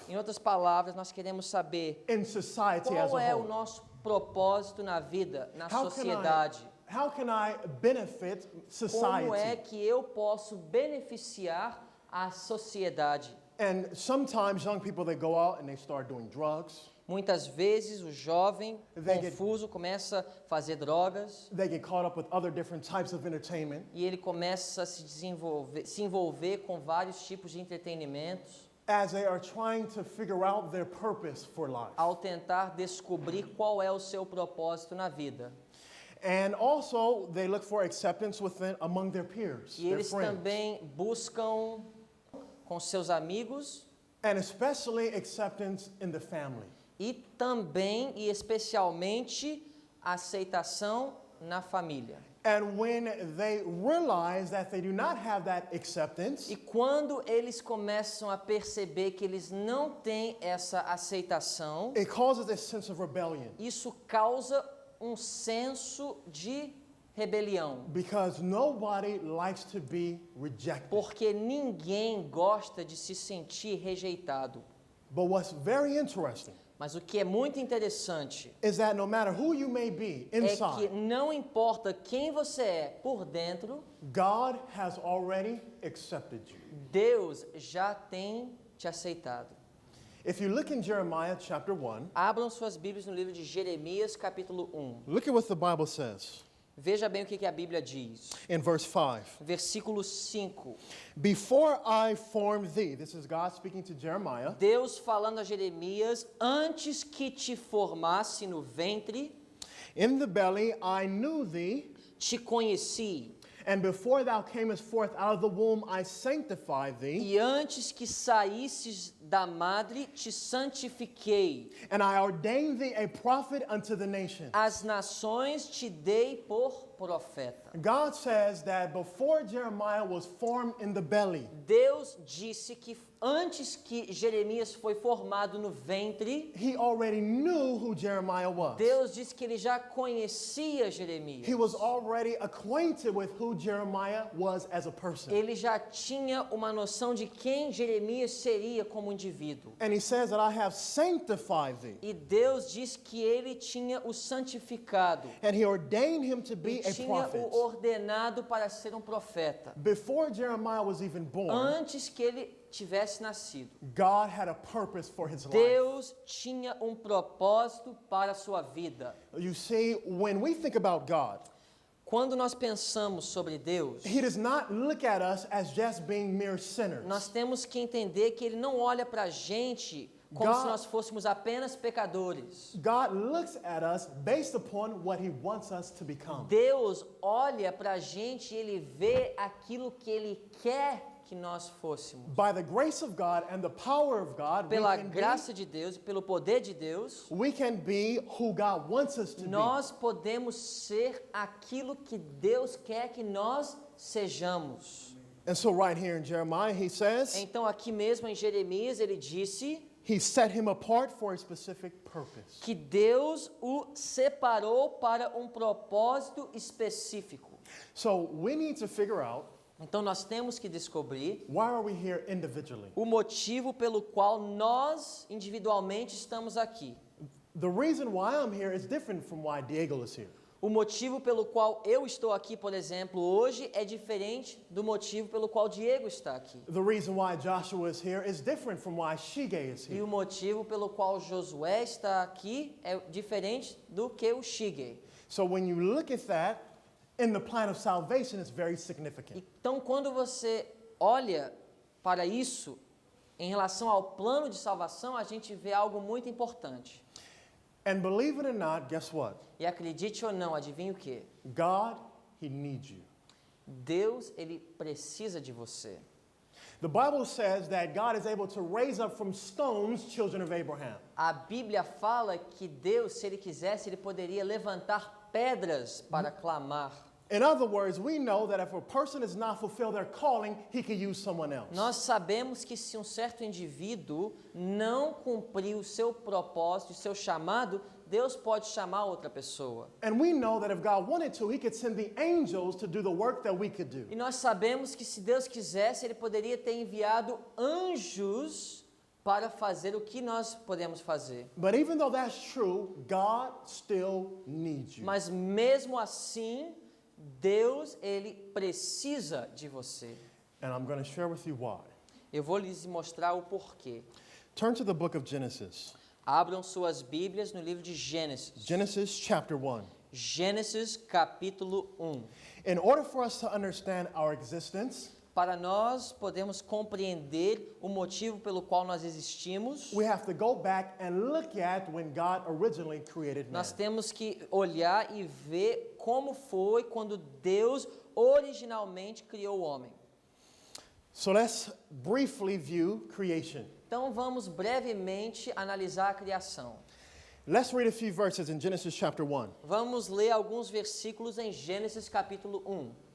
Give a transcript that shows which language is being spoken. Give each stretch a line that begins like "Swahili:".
Portuguese: Em outras palavras, nós queremos saber
English: in society as
Portuguese: qual a é o
English: whole?
Portuguese: nosso propósito na vida, na
English: How
Portuguese: sociedade.
English: can I benefit
Portuguese: Como é
English: society?
Portuguese: que eu posso beneficiar a sociedade?
English: And sometimes young people, they go out and they start doing drugs.
Portuguese: Muitas vezes o jovem
English: They get-
Portuguese: confuso começa a fazer drogas
English: They get caught up with other different types of entertainment.
Portuguese: e ele começa a se envolver com vários tipos de entretenimentos
English: As they are trying to figure out their purpose for life.
Portuguese: ao tentar descobrir qual é o seu propósito na vida.
English: And also, they look for acceptance within among their peers,
Portuguese: E
English: their
Portuguese: eles
English: friends.
Portuguese: também buscam com seus amigos
English: And especially acceptance in the family.
Portuguese: e também e especialmente a aceitação na família.
English: And when they realize that they do not have that acceptance,
Portuguese: E quando eles começam a perceber que eles não têm essa aceitação,
English: it causes a sense of rebellion.
Portuguese: isso causa um senso de rebelião,
English: Because nobody likes to be rejected.
Portuguese: porque ninguém gosta de se sentir rejeitado.
English: But what's very interesting
Portuguese: Mas o que é muito interessante
English: is that no matter who you may be
Portuguese: é que
English: inside,
Portuguese: não importa quem você é por dentro,
English: God has already accepted you.
Portuguese: Deus já tem te aceitado.
English: If you look in Jeremiah chapter 1,
Portuguese: Abram suas Bíblias no livro de Jeremias, capítulo 1.
English: look at what the Bible says
Portuguese: Veja bem o que a Bíblia diz.
English: in verse 5.
Portuguese: Versículo 5.
English: Before I formed thee, this is God speaking to Jeremiah,
Portuguese: Deus falando a Jeremias, antes que te formasse no ventre,
English: in the belly I knew thee,
Portuguese: te conheci.
English: and before thou camest forth out of the womb I sanctified thee,
Portuguese: E antes que saísses da madre, te santifiquei.
English: and I ordained thee a prophet unto the nations.
Portuguese: As nações te dei por profeta.
English: God says that before Jeremiah was formed in the belly,
Portuguese: Deus disse que antes que Jeremias foi formado no ventre,
English: he already knew who Jeremiah was.
Portuguese: Deus disse que ele já conhecia Jeremias.
English: He was already acquainted with who Jeremiah was as a person.
Portuguese: Ele já tinha uma noção de quem Jeremias seria como indivíduo.
English: And he says that I have sanctified thee.
Portuguese: E Deus diz que ele tinha o santificado.
English: And he ordained him to be
Portuguese: E
English: a
Portuguese: tinha
English: prophet.
Portuguese: o ordenado para ser um profeta.
English: Before Jeremiah was even born,
Portuguese: Antes que ele tivesse nascido.
English: God had a purpose for his life.
Portuguese: Deus tinha um propósito para a sua vida.
English: You see, when we think about God,
Portuguese: Quando nós pensamos sobre Deus,
English: he does not look at us as just being mere sinners.
Portuguese: nós temos que entender que ele não olha para a gente como se nós fôssemos apenas pecadores.
English: God looks at us based upon what he wants us to become.
Portuguese: Deus olha para a gente e ele vê aquilo que ele quer que nós fôssemos.
English: By the grace of God and the power of God,
Portuguese: Pela graça de Deus e pelo poder de Deus,
English: we can be who God wants us to be.
Portuguese: nós podemos ser aquilo que Deus quer que nós sejamos.
English: And so right here in Jeremiah, he says,
Portuguese: Então aqui mesmo em Jeremias ele disse
English: he set him apart for a specific purpose.
Portuguese: que Deus o separou para um propósito específico.
English: So we need to figure out,
Portuguese: Então nós temos que descobrir
English: why are we here individually?
Portuguese: o motivo pelo qual nós individualmente estamos aqui.
English: The reason why I'm here is different from why Diego is here.
Portuguese: O motivo pelo qual eu estou aqui, por exemplo, hoje é diferente do motivo pelo qual Diego está aqui.
English: The reason why Joshua is here is different from why Shige is
Portuguese: E
English: here.
Portuguese: o motivo pelo qual Josué está aqui é diferente do que o Shigei.
English: So when you look at that, in the plan of salvation, it's very significant.
Portuguese: Então, quando você olha para isso, em relação ao plano de salvação, a gente vê algo muito importante.
English: And believe it or not, guess what?
Portuguese: E acredite ou não, adivinha o quê?
English: God, he needs you.
Portuguese: Deus, ele precisa de você.
English: The Bible says that God is able to raise up from stones children of Abraham.
Portuguese: A Bíblia fala que Deus, se ele quisesse, ele poderia levantar pedras para clamar.
English: In other words, we know that if a person does not fulfill their calling, he can use someone else.
Portuguese: Nós sabemos que se um certo indivíduo não cumprir o seu propósito, o seu chamado, Deus pode chamar outra pessoa.
English: And we know that if God wanted to, he could send the angels to do the work that we could do.
Portuguese: E nós sabemos que se Deus quisesse, ele poderia ter enviado anjos para fazer o que nós podemos fazer.
English: But even though that's true, God still needs you.
Portuguese: Mas mesmo assim, Deus, ele precisa de você.
English: And I'm going to share with you why.
Portuguese: Eu vou lhes mostrar o porquê.
English: Turn to the book of Genesis.
Portuguese: Abram suas Bíblias no livro de Gênesis.
English: Genesis chapter 1.
Portuguese: Gênesis capítulo 1.
English: In order for us to understand our existence,
Portuguese: Para nós podermos compreender o motivo pelo qual nós existimos,
English: we have to go back and look at when God originally created man.
Portuguese: nós temos que olhar e ver como foi quando Deus originalmente criou o homem.
English: So let's briefly view creation.
Portuguese: Então vamos brevemente analisar a criação.
English: Let's read a few verses in Genesis chapter 1.
Portuguese: Vamos ler alguns versículos em Gênesis capítulo 1.